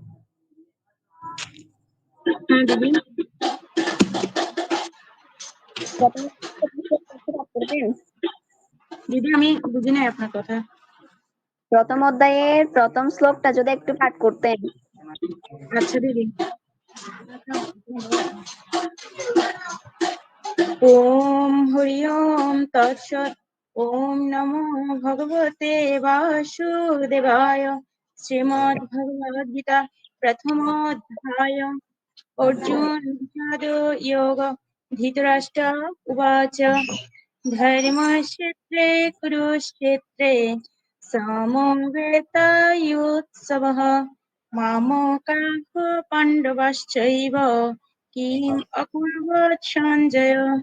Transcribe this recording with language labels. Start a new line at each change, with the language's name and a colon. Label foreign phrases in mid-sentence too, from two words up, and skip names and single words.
Bangla: হ্যাঁ দিদি। প্রথম শ্লোকটা একটু পাঠ করবেন? দিদি আমি বুঝি নাই আপনার কথা। প্রথম অধ্যায়ের প্রথম শ্লোকটা যদি একটু পাঠ করতেন। আচ্ছা দিদি।
Sanskrit: ওম হরি ওম তৎসৎ। ওম নমো ভগবতে বাসুদেবায়।
Bangla: শ্রীমদ্ ভগবদ গীতা প্রথম অধ্যায়।
Sanskrit: অর্জুন বিষাদ যোগ। ধৃতরাষ্ট্র উবাচ ধর্মক্ষেত্রে কুরুক্ষেত্রে সমবেতাयुत्सवः মামকাঃ পাণ্ডবশ্চৈব কিম অকুর্বত সঞ্জয়।